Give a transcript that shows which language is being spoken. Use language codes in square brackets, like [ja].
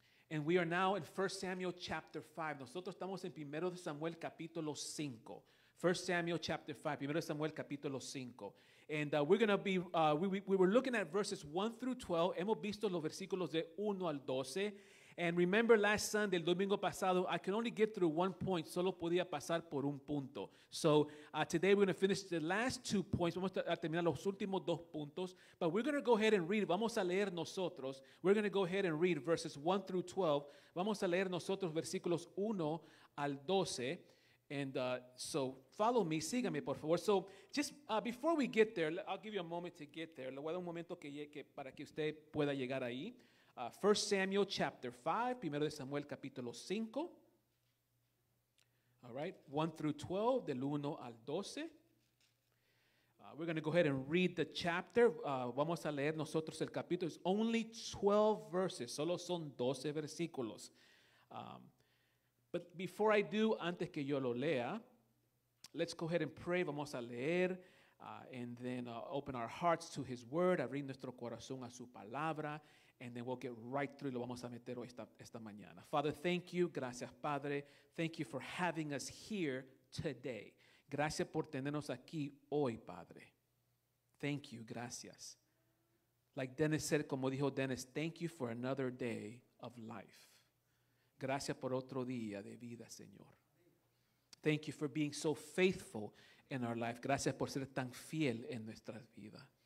[en] And we are now in 1 Samuel chapter 5. [es] Nosotros estamos en 1 de Samuel capítulo 5. [en] 1 Samuel chapter 5. [es] 1 de Samuel capítulo 5. [en] And we're going to be, we were looking at verses 1 through 12. [es] Hemos visto los versículos de 1 al 12. [en] And remember last Sunday, [es] el domingo pasado, [en] I could only get through one point. [es] Solo podía pasar por un punto. [en] So today we're going to finish the last 2 points. [es] Vamos a terminar los últimos 2 puntos. [en] But we're going to go ahead and read. [es] Vamos a leer nosotros. [en] We're going to go ahead and read verses 1 through 12. [es] Vamos a leer nosotros versículos 1 al 12. [en] And so follow me, [es] sígame por favor. [en] So just before we get there, I'll give you a moment to get there. [es] Le voy a dar un momento para que usted pueda llegar ahí. [en] 1 Samuel chapter 5, [es] 1 de Samuel capítulo 5. [en] All right, 1 through 12, [es] del 1 al 12. [en] We're going to go ahead and read the chapter. [es] Vamos a leer nosotros el capítulo. [en] It's only 12 verses, [es] solo son 12 versículos. [en] But before I do, [es] antes que yo lo lea, [en] let's go ahead and pray. [es] Vamos a leer [en] and then open our hearts to His Word, [es] abrir nuestro corazón a su palabra. [en] And then we'll get right through. [es] Lo vamos a meter hoy esta mañana. [en] Father, thank you. [es] Gracias, Padre. [en] Thank you for having us here today. [es] Gracias por tenernos aquí hoy, Padre. [en] Thank you. [es] Gracias. [en] Like Dennis said, [es] como dijo Dennis, [en] thank you for another day of life. [es] Gracias por otro día de vida, Señor. [en] Thank you for being so faithful in our life. [es] Gracias por ser tan fiel en nuestras vidas.